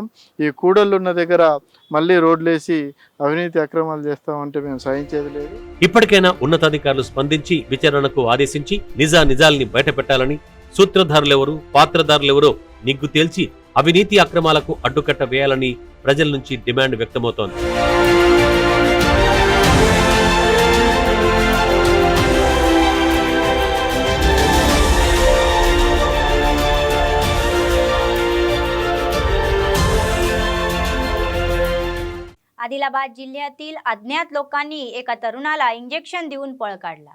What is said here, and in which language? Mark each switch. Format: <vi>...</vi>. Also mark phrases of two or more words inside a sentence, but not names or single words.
<te>ఈ కూడళ్ళు ఉన్న దగ్గర మళ్ళీ రోడ్లేసి అవినీతి అక్రమాలు చేస్తామంటే మేము సహించేది లేదు. ఇప్పటికైనా ఉన్నతాధికారులు స్పందించి విచారణకు ఆదేశించి నిజాల్ని బయటపెట్టాలని, సూత్రధారులెవరు, పాత్రధారులెవరో నిగ్గు తేల్చి అవినీతి అక్రమాలకు అడ్డుకట్ట వేయాలని ప్రజల నుంచి డిమాండ్ వ్యక్తమవుతోంది.</te> <mr>आदिलाबाद जिल्ह्यातील अज्ञात लोकांनी एका तरुणाला इंजेक्शन देऊन पळ काढला.</mr>